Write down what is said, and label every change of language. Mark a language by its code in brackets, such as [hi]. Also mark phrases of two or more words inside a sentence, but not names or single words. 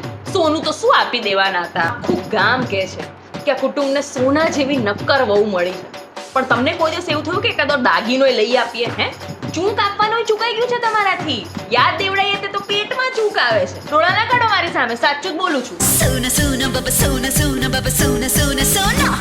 [gu] સોનું તો શું આપી દેવાના હતા. આખું ગામ કહે છે કે આ કુટુંબને સોના જેવી નક્કર વહુ મળી છે. પણ તમને કોઈ દિવસ એવું થયું કે એકાદો દાગીનો લઈ આપીએ? હે, ચૂંક આપવાનો ચૂકાઈ ગયું છે તમારાથી. યાદ દેવડાઈએ તે તો પેટમાં ચૂક આવે છે. ડોળા ના કાઢો મારી સામે, સાચું જ બોલું છું. [hi] सोना सोना बाबा सोना सोना बाबा सोना सोना सोना